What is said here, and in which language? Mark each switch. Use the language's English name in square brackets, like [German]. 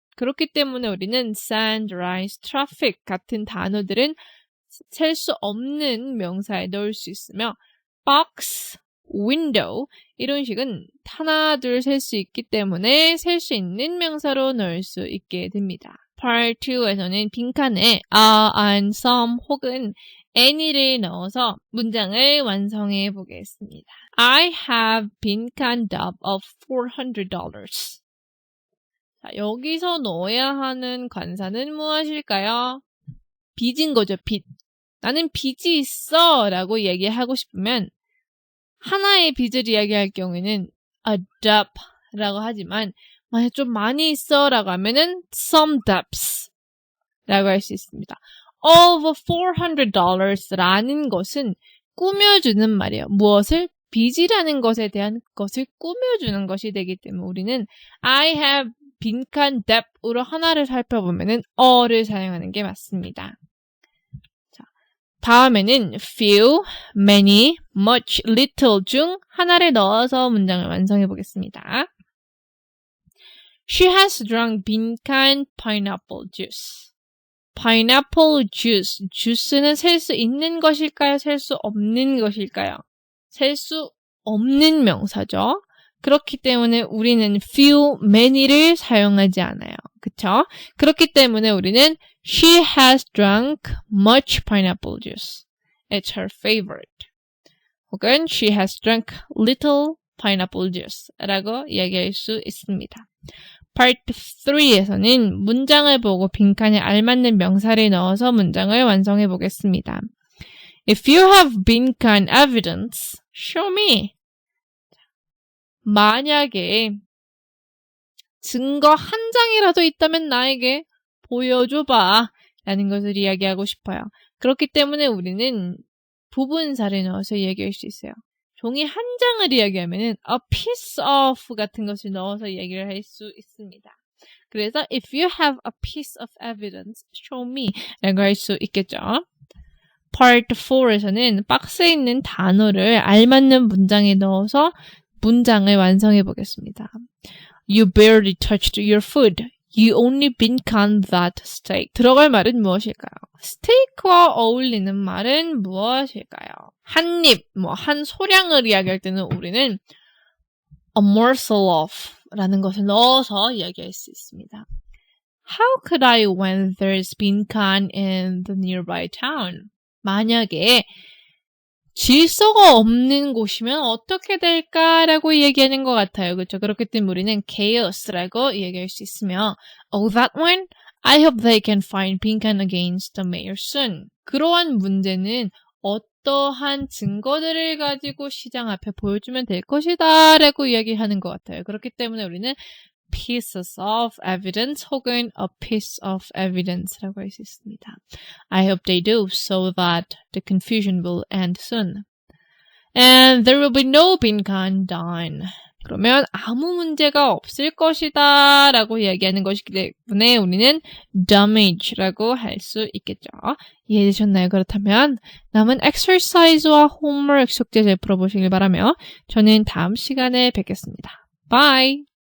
[Korean] 그렇기 때문에 우리는 sand, rice, traffic 같은 단어들은 셀 수 없는 명사에 넣을 수 있으며 box, window 이런 식은 하나 둘 셀 수 있기 때문에 셀 수 있는 명사로 넣을 수 있게 됩니다. Part 2에서는 빈칸에 a, an, some 혹은 any를 넣어서 문장을 완성해 보겠습니다. [English] I have 빈칸 debt of $400. [Korean] 자, 여기서 넣어야 하는 관사는 무엇일까요? 빚인 거죠, 빚. 나는 빚이 있어 라고 얘기하고 싶으면 하나의 빚을 이야기할 경우에는 a debt 라고 하지만 만약 좀 많이 있어 라고 하면은 some debts 라고 할 수 있습니다. of $400 라는 것은 꾸며주는 말이에요. 무엇을? 빚이라는 것에 대한 것을 꾸며주는 것이 되기 때문에 우리는 I have 빈칸 debt으로 하나를 살펴보면은 어를 사용하는 게 맞습니다. 자, 다음에는 few, many, much, little 중 하나를 넣어서 문장을 완성해 보겠습니다. [English] She has drunk 빈칸 pineapple juice. pineapple juice. [Korean] 주스는 셀 수 있는 것일까요? 셀 수 없는 것일까요? 셀 수 없는 명사죠. 그렇기 때문에 우리는 few, many를 사용하지 않아요. 그쵸? 그렇기 때문에 우리는 [English] she has drunk much pineapple juice. It's her favorite. [Korean] 혹은 [English] she has drunk little pineapple juice [Korean] 라고 이야기할 수 있습니다. Part 3에서는 문장을 보고 빈칸에 알맞는 명사를 넣어서 문장을 완성해 보겠습니다. [English] If you have 빈칸 evidence, show me. [Korean] 만약에 증거 한 장이라도 있다면 나에게 보여줘봐 라는 것을 이야기하고 싶어요. 그렇기 때문에 우리는 부분사를 넣어서 이야기할 수 있어요. 종이 한 장을 이야기하면은 a piece of 같은 것을 넣어서 이야기를 할 수 있습니다. 그래서 [English] if you have a piece of evidence, show me [Korean] 라고 할 수 있겠죠. Part 4에서는 박스에 있는 단어를 알맞는 문장에 넣어서 문장을 완성해 보겠습니다. [English] You barely touched your food. You only 빈칸 that steak. [Korean] 들어갈 말은 무엇일까요? 스테이크와 어울리는 말은 무엇일까요? 한 입, 한 소량을 이야기할 때는 우리는 a morsel of 라는 것을 넣어서 이야기할 수 있습니다. [English] How could I when there's 빈칸 in the nearby town? [Korean] 만약에 질서가 없는 곳이면 어떻게 될까라고 얘기하는 것 같아요. 그렇죠? 그렇기 때문에 우리는 chaos라고 얘기할 수 있으며 [English] Oh, that one? I hope they can find 빈칸 against the mayor soon. [Korean] 그러한 문제는 어떠한 증거들을 가지고 시장 앞에 보여주면 될 것이다 라고 이야기하는 것 같아요. 그렇기 때문에 우리는 pieces of evidence 혹은 a piece of evidence라고 할 수 있습니다. [English] I hope they do so that the confusion will end soon. And there will be no 빈칸 done. [Korean] 그러면 아무 문제가 없을 것이다 라고 이야기하는 것이기 때문에 우리는 damage라고 할 수 있겠죠. 이해되셨나요? 그렇다면 남은 exercise와 homework 숙제 잘 풀어보시길 바라며 저는 다음 시간에 뵙겠습니다. [English] Bye!